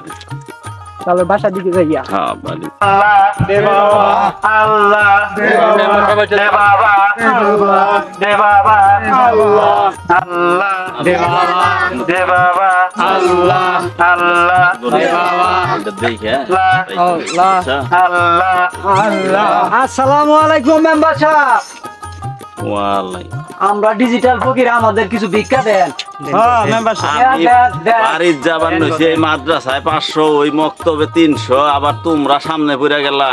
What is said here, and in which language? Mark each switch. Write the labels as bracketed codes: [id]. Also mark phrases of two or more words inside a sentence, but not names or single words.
[bn] তাহলে বাসা দিকে যাইয়া হ্যাঁ বাড়ি আল্লাহ, দে বাবা, দে বাবা, আল্লাহ, দে বাবা, দে বাবা, আল্লাহ, দে বাবা, এটা দেখে আল্লাহ। আচ্ছা, Allah. [ar] السلام عليكم [bn] মেম্বার সাহেব ওয়ালাইকুম। আমরা ডিজিটাল ফকির আমাদের কিছু ভিক্ষা দেন হ্যাঁ মেম্বার আমি বাড়ির যাবার নইছি এই মাদ্রাসায় 500 ওই মক্তবে 300 আবার তোমরা সামনে পড়ে গেলা